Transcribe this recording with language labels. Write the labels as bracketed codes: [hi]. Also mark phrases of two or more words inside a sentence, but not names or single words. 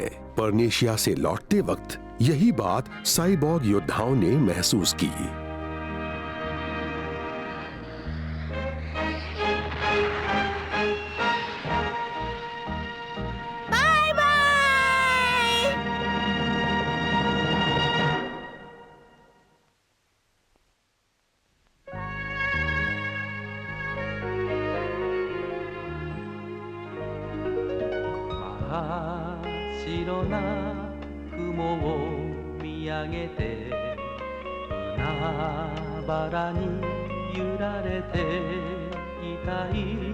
[hi] परनेशिया से लौटते वक्त यही बात साइबॉर्ग योद्धाओं ने महसूस की। [en] bye bye. [ja] 真っ白な雲を見上げて海原に揺られていたい